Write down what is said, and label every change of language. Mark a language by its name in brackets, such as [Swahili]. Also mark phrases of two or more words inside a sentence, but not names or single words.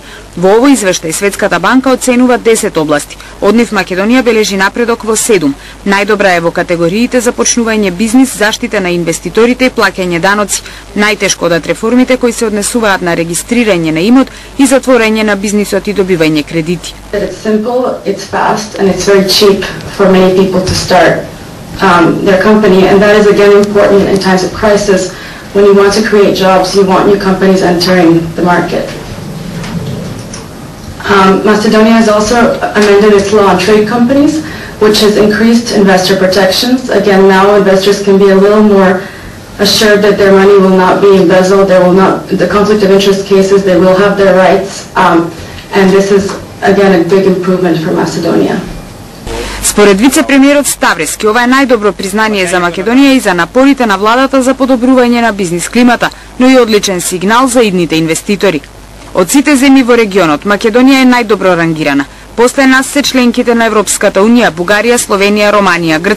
[Macedonian] Во овој извештај Светската банка оценува 10 области. Од нив Македонија бележи напредок во 7. Најдобра е во категориите започнување бизнис, заштита на инвеститорите и плаќање даноци. Најтешко одат реформите кои се однесуваат на регистрирање на имот и затворање на бизнисот и добивање кредити. [English] It's simple, it's fast, and it's very cheap for many people to start their company, and that is again important in times of crisis. When you want to create jobs, you want new companies entering the market. Macedonia has also amended its law on trade companies, which has increased investor protections. Again, now investors can be a little more assured that their money will not be embezzled, there will not, the conflict of interest cases, they will have their rights, and this is again a big improvement for Macedonia. [Macedonian] Според вице-премиерот Ставрески, ова е најдобро признание за Македонија и за напорите на владата за подобрување на бизнис климата, но и одличен сигнал за идните инвеститори. Од сите земји во регионот, Македонија е најдобро рангирана. После нас се членките на Европската Унија, Бугарија, Словенија, Романија, Грција.